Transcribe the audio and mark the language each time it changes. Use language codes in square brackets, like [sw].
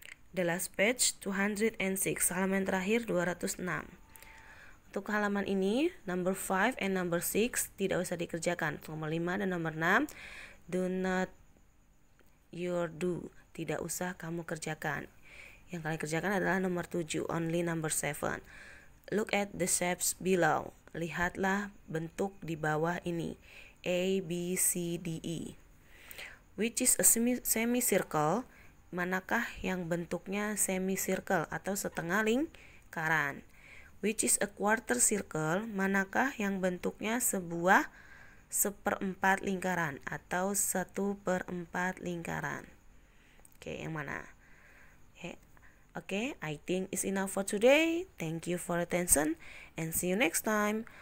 [en] The last page, 206, [id] halaman terakhir [en] 206. [id] Untuk halaman ini, [en] number 5 and number 6 [id] tidak usah dikerjakan. Nomor 5 dan nomor 6, [en] do not your do. [id] Tidak usah kamu kerjakan. Yang kalian kerjakan adalah nomor 7, [en] only number 7. Look at the shapes below. [id] Lihatlah bentuk di bawah ini. A, B, C, D, E. [en] Which is a semicircle? [id] Manakah yang bentuknya semicircle atau setengah lingkaran? [en] Which is a quarter circle? [id] Manakah yang bentuknya sebuah seperempat lingkaran atau 1/4 lingkaran? Oke, yang mana? [en] Okay, I think it's enough for today. Thank you for attention and see you next time.